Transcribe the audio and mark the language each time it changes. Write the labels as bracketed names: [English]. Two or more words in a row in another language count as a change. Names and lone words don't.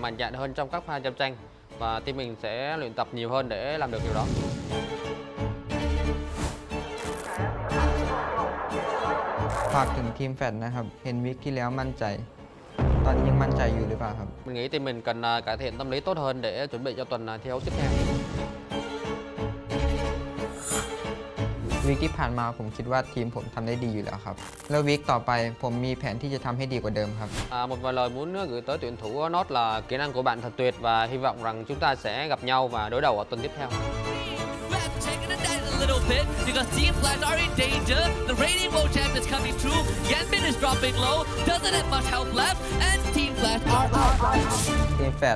[Vietnamese] mạnh dạn hơn trong các pha giao tranh, và team mình sẽ luyện tập nhiều hơn để làm được điều đó. [Thai] ฝากถึงทีมแฟดนะครับ เห็นวิกที่แล้วมั่นใจ ตอนนี้ยังมั่นใจอยู่หรือเปล่าครับ [Vietnamese] Mình nghĩ team mình cần cải thiện tâm lý tốt hơn để chuẩn bị cho tuần thi đấu tiếp theo. [Thai] วีคที่ผ่านมาผมคิดว่าทีมผมทำได้ดีอยู่แล้วครับ แล้ววีคต่อไปผมมีแผนที่จะทำให้ดีกว่าเดิมครับ [Vietnamese] Một vài lời muốn gửi tới tuyển thủ Nốt là kỹ năng của bạn thật tuyệt, và hy vọng rằng chúng ta sẽ gặp nhau và đối đầu ở tuần tiếp theo. [English] Checking it down a little bit because Team Flash are in danger. The Radiant World Champ is coming through. Yanbin is dropping low. Doesn't have much health left, and Team Flash are out. [Thai] ทีมแฟด